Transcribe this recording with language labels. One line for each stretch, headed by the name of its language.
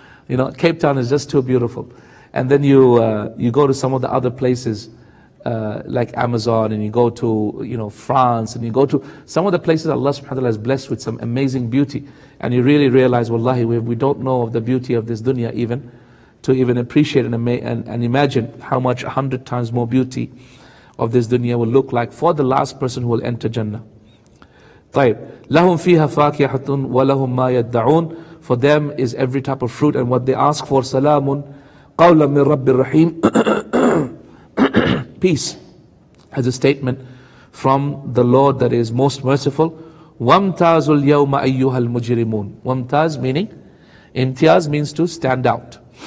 English: You know, Cape Town is just too beautiful. And then you go to some of the other places like Amazon, and you go to, you know, France, and you go to some of the places Allah
Arabic: subhanahu wa ta'ala
English: has blessed with some amazing beauty. And you really realize, wallahi, we don't know of the beauty of this dunya even, to even appreciate and imagine how much 100 times more beauty of this dunya will look like for the last person who will enter Jannah.
Arabic: طيب. لهم فيها فاكهة ولهم ما يدعون.
English: For them is every type of fruit and what they ask for.
Arabic: سلام قولا من رب الرحيم.
English: Peace as a statement from the Lord that is most merciful.
Arabic: وَامْتَازُ الْيَوْمَ أَيُّهَا الْمُجْرِمُونَ.
English: Wamtaz meaning, imtiaz means to stand out.